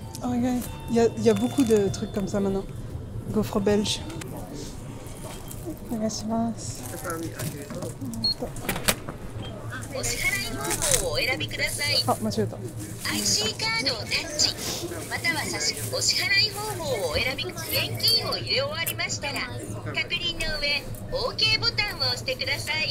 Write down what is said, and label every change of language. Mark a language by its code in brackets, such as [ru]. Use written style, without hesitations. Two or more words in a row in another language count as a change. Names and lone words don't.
[fr] regarde, il y a beaucoup de trucs comme ça maintenant. Gaufre belge. Regarde, c'est mince. [ja] お支払い方法をお選びください。あ、間違えた。 IC カードをタッチ、またはお支払い方法をお選び、現金を入れ終わりましたら、確認の上、OK ボタンを押してください。